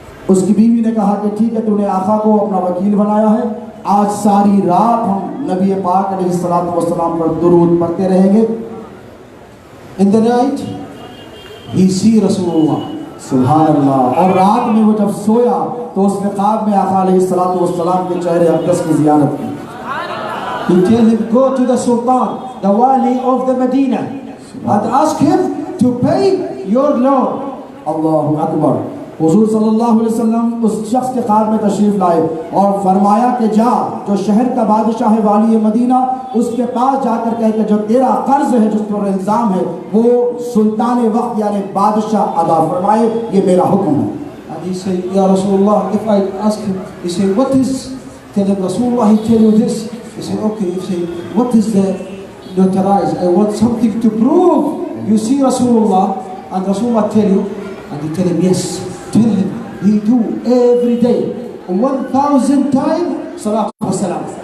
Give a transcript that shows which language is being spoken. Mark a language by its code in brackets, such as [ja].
[hi] उसकी बीवी ने कहा कि ठीक है, तूने आका को अपना वकील बनाया है, आज सारी रात हम नबी पाक अलैहिस्सलातु वस्सलाम पर दुरूद पढ़ते रहेंगे। [en] In the night he see Rasulullah. [ar] सुभान अल्लाह। [hi] और रात में वो जब सोया तो उसने ख्वाब में आका अलैहिस्सलातु वस्सलाम के चेहरे अक़दस की ज़ियारत की। [en] He tell him, go to the Sultan, the Wali of the Medina, and ask him to pay your loan. [ar] अल्लाहु अकबर। [hi] हुजूर सल्लल्लाहु अलैहि वसल्लम उस शख्स के ख्वाब में तशरीफ लाए और फरमाया कि जा, जो शहर का बादशाह है वाली मदीना, उसके पास जाकर कह के जो तेरा कर्ज है, जिस पर इल्ज़ाम है, वो सुल्तान वक्त यानी बादशाह अदा फरमाए, ये मेरा हुक्म है। [en] And he say, Ya Rasulullah, if I ask him, he say, what is, tell him Rasulullah, he tell you this. He say, okay. He say, what is the notarized? I want something to prove. You see Rasulullah, and Rasulullah tell you, and he tell him, yes. Tell him, he do every day 1,000 times Salatu Wassalam.